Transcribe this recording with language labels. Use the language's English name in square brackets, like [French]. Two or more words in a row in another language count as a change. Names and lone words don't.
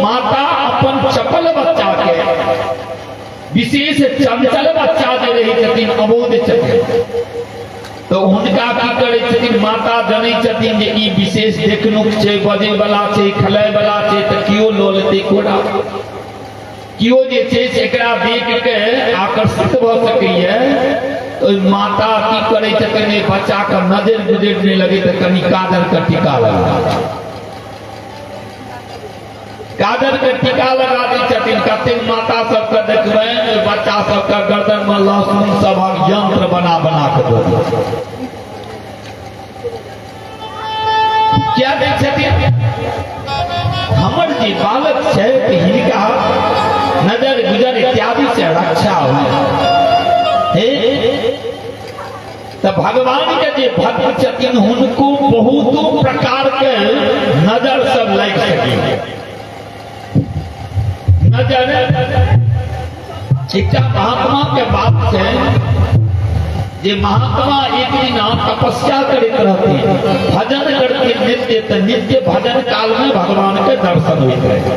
[Maithili] माता अपन चपल बच्चा के, विशेष चंचल बच्चा जे रही छथिन अबोध छथिन, तो हुनका की करै छथिन माता जनै छथिन जे ई विशेष देखनुक छै, बजै वाला छै, खेलाय वाला छै, तो कियो लऽ लेतै कोरा, कियो जे छै से एकरा देख के आकर्षित भ सकैया। तो माता की करे छथिन बच्चा का नजर गुजर नहीं लगे तो कनी काजर का टीका लगा, काजर के टीका लगा दी छथिन। कते माता सबके देखबे बच्चा सबके गर्दन में लहसुन सबक यंत्र बना बना के दो क्या दै छथिन। हमर जे बालक छै हिनका नजर गुजर इत्यादि से रक्षा हुई। तो भगवान के जे भक्त छथिन हुनको बहुत प्रकार के नजर सब लग सके। नजर एकटा महात्मा के बात है जे महात्मा एक दिन तपस्या करते रहते, भजन करते नित्य, तो नित्य भजन काल में भगवान के दर्शन होते रहे।